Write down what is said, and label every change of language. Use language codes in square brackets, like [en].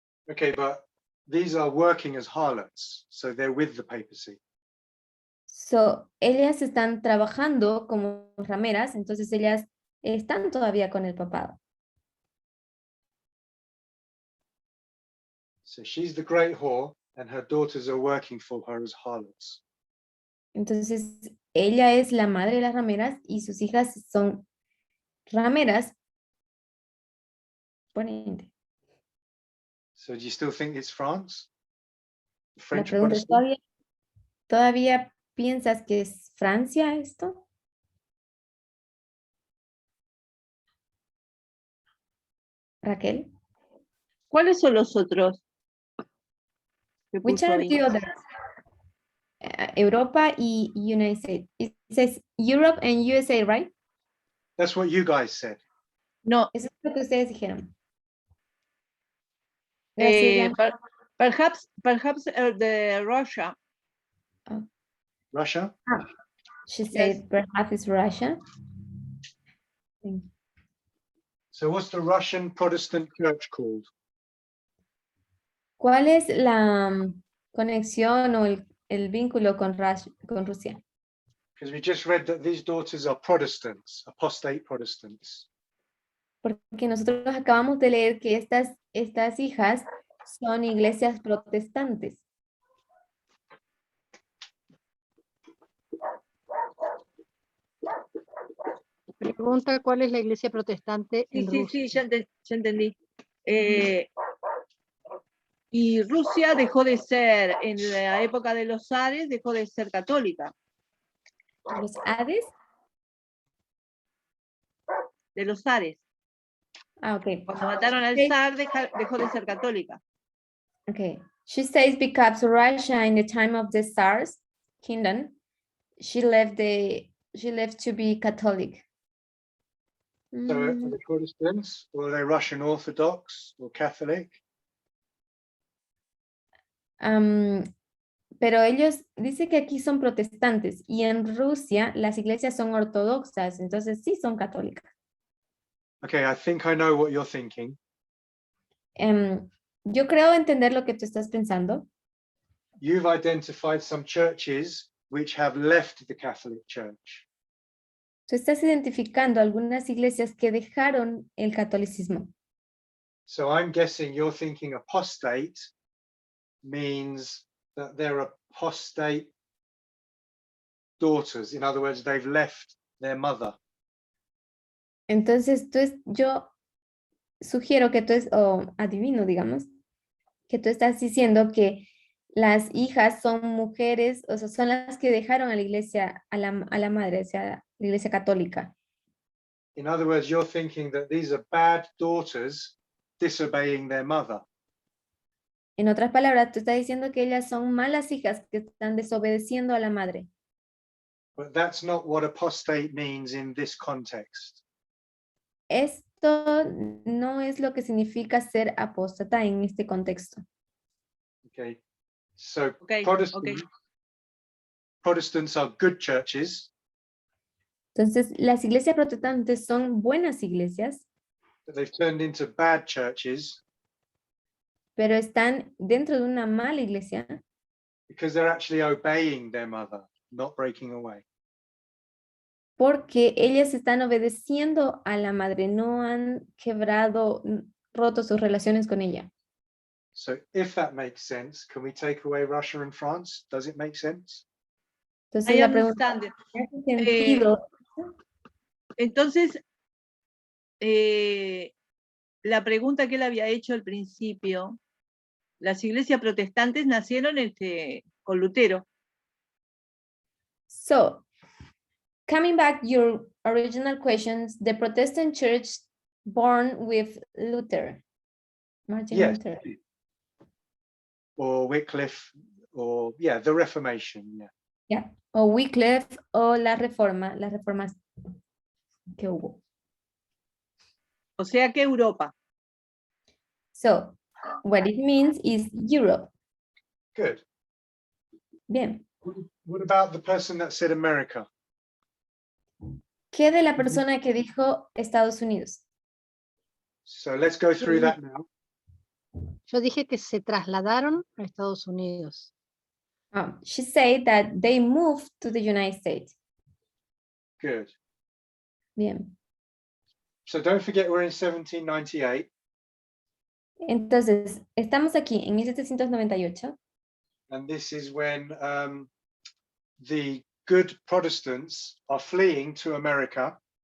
[en] Okay, but these are working as harlots, so they're with the papacy. [es] So ellas están trabajando como rameras, entonces ellas están todavía con el papado. [en] So she's the great whore, and her daughters are working for her as harlots. [es] Entonces ella es la madre de las rameras y sus hijas son rameras. Ponente. [en] So do you still think it's France? [es] La [en] French [es] pregunta es, [en] Protestant? [es] ¿todavía piensas que es Francia esto? Raquel? ¿Cuáles son los otros? que [en] Which [es] puso [en] are [es] ahí? [en] the others? [es] Europa y [en] United States. It says Europe and USA, right? That's what you guys said. No, [es] Eso es lo que ustedes dijeron. [en] perhaps the Russia. Russia? She said perhaps it's Russia. So what's the Russian Protestant church called? [es] ¿Cuál es la conexión o el vínculo con Rusia? [en] Because we just read that these daughters are Protestants, apostate Protestants. [es] Porque nosotros acabamos de leer que estas hijas son iglesias protestantes. Pregunta cuál es la iglesia protestante en Rusia. Sí, ya entendí. Y Rusia dejó de ser, en la época de los zares, dejó de ser católica. ¿Los Hades? De los zares. Ah, ok. Cuando mataron al zar, dejó de ser católica. [en] Okay. She says because Russia in the time of the Tsar's kingdom, she left to be Catholic. So are they Protestants, or are they Russian Orthodox or Catholic? [es] Pero ellos dice que aquí son protestantes y en Rusia las iglesias son ortodoxas, entonces sí son católicas. [en] Okay, I think I know what you're thinking. [es] Yo creo entender lo que tú estás pensando. [en] You've identified some churches which have left the Catholic Church. [es] Tú estás identificando algunas iglesias que dejaron el catolicismo. [en] So I'm guessing you're thinking apostate means that they're apostate daughters. In other words, they've left their mother. [es] Entonces yo sugiero que adivino, digamos, que tú estás diciendo que las hijas son mujeres, o sea, son las que dejaron a la iglesia, a la madre, o sea, la iglesia católica. [en] In other words, you're thinking that these are bad daughters disobeying their mother. [es] En otras palabras, tú estás diciendo que ellas son malas hijas que están desobedeciendo a la madre. [en] But that's not what apostate means in this context. [es] Esto no es lo que significa ser apóstata en este contexto. [en] Okay. So Okay, Protestants are good churches, [es] Entonces, las iglesias protestantes son buenas iglesias, [en] but they've turned into bad churches [es] pero están dentro de una mala iglesia [en] because they're actually obeying their mother, not breaking away. [es] porque ellas están obedeciendo a la madre, no han roto sus relaciones con ella. [en] So if that makes sense, can we take away Russia and France? Does it make sense? [es] Entonces, [en] I [es] la pregunta, [en] understand. [es] ¿hace sentido? Entonces, la pregunta que él había hecho al principio, las iglesias protestantes nacieron con Lutero. [en] So, coming back your original questions, the Protestant church born with Luther, Martin Yes. Luther. Or Wycliffe, or the Reformation, yeah. [es] Yeah, o Wycliffe o las reformas que hubo. O sea que Europa. [en] So, what it means is Europe. Good. [es] Bien. [en] What about the person that said America? [es] ¿Qué de la persona que dijo Estados Unidos? [en] So let's go through that now. [es] Yo dije que se trasladaron a Estados Unidos. [en] She said that they moved to the United States. Good. [es] Bien. [en] So don't forget we're in 1798. [es] Entonces, estamos aquí en 1798. [en] And this is when the good Protestants are fleeing to America.